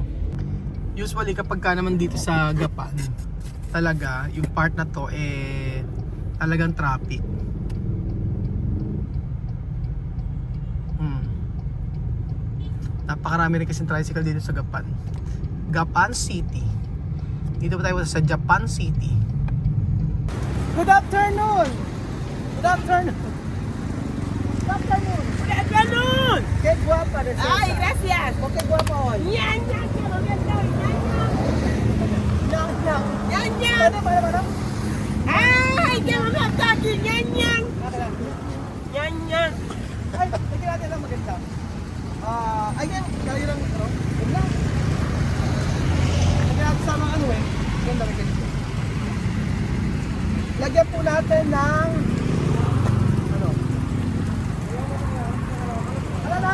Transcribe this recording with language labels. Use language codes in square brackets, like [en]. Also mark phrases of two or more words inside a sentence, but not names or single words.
[tl] Usually kapag ka naman dito sa Gapan, talaga yung part na to talagang traffic. Napakarami rin kasing tricycle dito sa Gapan City. Dito pa tayo sa Japan City. [en] Good afternoon! Good afternoon! Good afternoon! Good afternoon. [es] Qué guapa de Celsa. Ay, gracias. ¿Por qué guapa hoy? Ñan, ñan, que lo voy a hacer. Nyang, nyang. Ñan, ñan. [tl] Mana? [es] Ay, que lo voy a hacer aquí. Ñan, ñan. Ñan, ñan. [tl] Ay, lagyan natin lang maganda. Ayan, kaya lang yun lang. Lagyan natin sa mga ganda rin ganito. Lagyan po natin ng ano na?